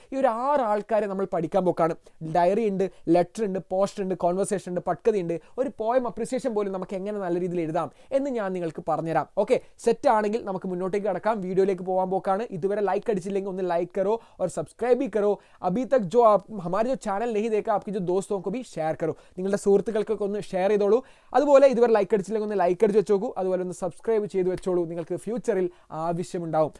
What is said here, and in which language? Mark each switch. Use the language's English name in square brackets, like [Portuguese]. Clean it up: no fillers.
[Malayalam] ഈ ഒരു 6 ആൾക്കാരെ നമ്മൾ പഠിക്കാൻ പോക്കാണ്. ഡയറി ഉണ്ട്, ലെറ്റർ ഉണ്ട്, പോസ്റ്റർ ഉണ്ട്, കോൺവെർസേഷൻ ഉണ്ട്, പട്കഥയുണ്ട്. ഒരു പോയം അപ്രിസിയേഷൻ പോലും നമുക്ക് എങ്ങനെ നല്ല രീതിയിൽ എഴുതാം എന്ന് ഞാൻ നിങ്ങൾക്ക് പറഞ്ഞുതരാം. ഓക്കെ, സെറ്റ് ആണെങ്കിൽ നമുക്ക് മുന്നോട്ടേക്ക് കടക്കാം. വീഡിയോയിലേക്ക് പോകാൻ പോക്കാണ്. ഇതുവരെ ലൈക്ക് അടിച്ചില്ലെങ്കിൽ ഒന്ന് ലൈക്ക് [Hindi] करो और सब्सक्राइब भी करो. अभी तक जो आप हमारे जो चैनल नहीं देखा आपके जो दोस्तों को भी ഷെയർ കറോ. [Malayalam] നിങ്ങളുടെ സുഹൃത്തുക്കൾക്കൊക്കെ ഒന്ന് ഷെയർ ചെയ്തോളൂ. അതുപോലെ ഇതുവരെ ലൈക്ക് അടിച്ചില്ലെങ്കിൽ ഒന്ന് ലൈക്ക് അടിച്ച് വെച്ചോളൂ. അതുപോലെ ഒന്ന് സബ്സ്ക്രൈബ് ചെയ്ത് വെച്ചോളൂ. നിങ്ങൾക്ക് ഫ്യൂച്ചറിൽ ആവശ്യമുണ്ടാവും.